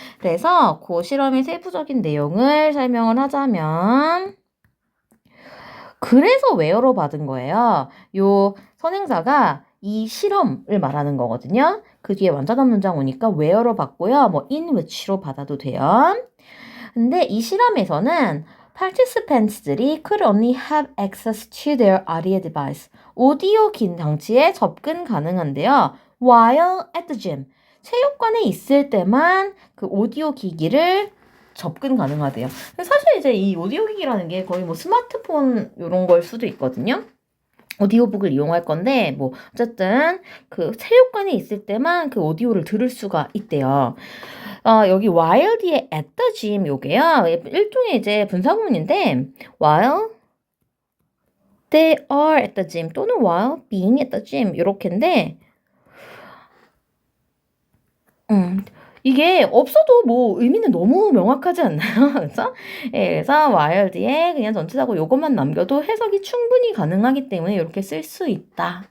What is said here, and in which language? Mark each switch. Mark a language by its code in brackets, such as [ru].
[ko] 그래서 그 실험의 세부적인 내용을 설명을 하자면 그래서 웨어로 받은 거예요. 요 선행사가 이 실험을 말하는 거거든요. 그 뒤에 완전한 문장 오니까 where로 받고요. 뭐 [en] in which [ko] 로 받아도 돼요. 근데 이 실험에서는 [en] participants들이 could only have access to their audio device. [ko] 오디오 긴 장치에 접근 가능한데요. [en] while at the gym. [ko] 체육관에 있을 때만 그 오디오 기기를 접근 가능하대요. 사실 이제 이 오디오 기기라는 게 거의 뭐 스마트폰 이런 걸 수도 있거든요. 오디오북을 이용할 건데 뭐 어쨌든 그 체육관에 있을 때만 그 오디오를 들을 수가 있대요. 여기 while 뒤에 [en] at the gym [ko] 요게요. 일종의 이제 분사구문인데 [en] while they are at the gym [ko] 또는 [en] while being at the gym [ko] 요렇게인데 이게 없어도 뭐 의미는 너무 명확하지 않나요? 그래서 그래서 while 뒤에 그냥 전치사고 요것만 남겨도 해석이 충분히 가능하기 때문에 이렇게 쓸 수 있다.